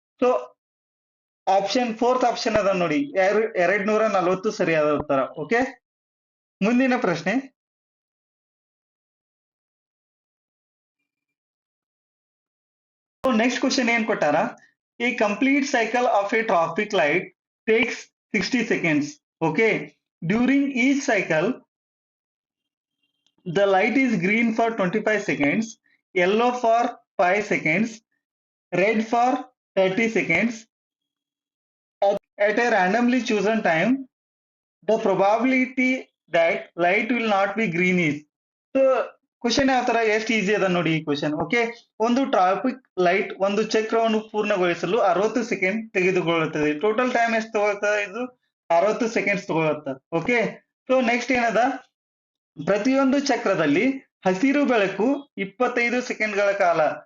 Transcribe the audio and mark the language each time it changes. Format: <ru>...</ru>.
<kn>So option fourth option ಅದ ನೋಡಿ, 240 ಸರಿಯಾದ ಉತ್ತರ. ಓಕೆ, ಮುಂದಿನ ಪ್ರಶ್ನೆ.</kn> <en>next question</en> <kn>ಏನ್ ಕೊಟ್ಟಾರ,</kn> <en>A complete cycle of a traffic light takes 60 seconds. Okay, during each cycle the light is green for 25 seconds, yellow for 5 seconds, red for 30 seconds. At a randomly chosen time, the probability that light will not be green is.</en> <kn>So question ಯಾವ ತರ, ಎಷ್ಟು easy ಅದ ನೋಡಿ ಈ question. Okay, ಒಂದು traffic light ಒಂದು ಚಕ್ರವನ್ನು ಪೂರ್ಣಗೊಳಿಸಲು 60 ಸೆಕೆಂಡ್ ತೆಗೆದುಕೊಳ್ಳುತ್ತದೆ. ಟೋಟಲ್ ಟೈಮ್ ಎಷ್ಟು ತಗೊಳ್ತದೆ, ಇದು 60 ಸೆಕೆಂಡ್ಸ್ ತಗೊಳುತ್ತೆ. ಓಕೆ, ಸೊ ನೆಕ್ಸ್ಟ್ ಏನದ, ಪ್ರತಿಯೊಂದು ಚಕ್ರದಲ್ಲಿ ಹಸಿರು ಬೆಳಕು 25 ಸೆಕೆಂಡ್ಗಳ ಕಾಲ.</kn>